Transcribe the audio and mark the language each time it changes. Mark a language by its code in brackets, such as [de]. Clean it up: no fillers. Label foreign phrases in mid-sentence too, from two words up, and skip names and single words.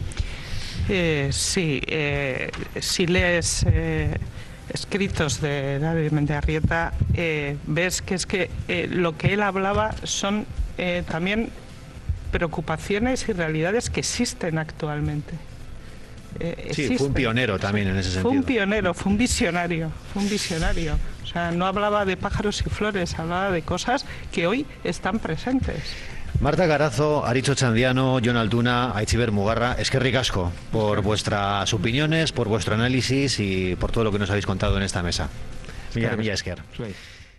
[es] Sí, si lees escritos de Arizmendi Arrieta, ves que es que lo que él hablaba son también preocupaciones y realidades que existen actualmente. Sí, fue un pionero también en ese sentido. Fue un pionero, fue un visionario. O sea, no hablaba de pájaros y flores, hablaba de cosas que hoy están presentes. Marta Carazo, Aritxo Txandiano, Jon Altuna, Aitziber Mugarra, [eu] eskerrik asko [es] por vuestras opiniones, por vuestro análisis y por todo lo que nos habéis contado en esta mesa. [eu] Mila esker.